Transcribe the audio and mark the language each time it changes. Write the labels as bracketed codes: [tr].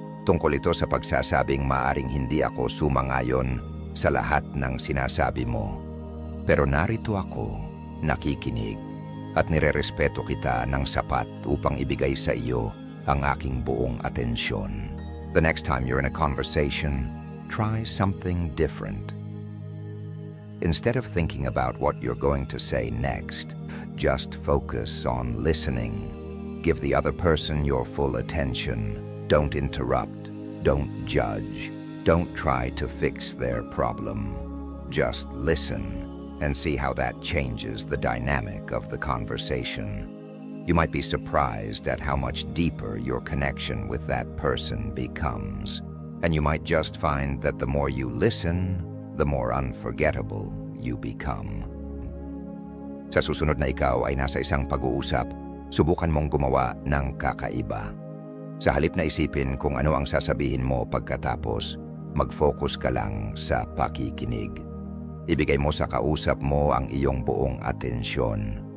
[tl] Tungkol ito sa pagsasabing maaring hindi ako sumang-ayon sa lahat ng sinasabi mo. Pero narito ako, nakikinig, at nirerespeto kita ng sapat upang ibigay sa iyo ang aking buong atensyon. [en] The next time you're in a conversation, try something different. Instead of thinking about what you're going to say next, just focus on listening. Give the other person your full attention. Don't interrupt. Don't judge. Don't try to fix their problem. Just listen and see how that changes the dynamic of the conversation. You might be surprised at how much deeper your connection with that person becomes. And you might just find that the more you listen, the more unforgettable you become. [tl] Sa susunod na ikaw ay nasa isang pag-uusap, subukan mong gumawa ng kakaiba. Sa halip na isipin kung ano ang sasabihin mo pagkatapos, mag-focus ka lang sa pakikinig. Ibigay mo sa kausap mo ang iyong buong atensyon.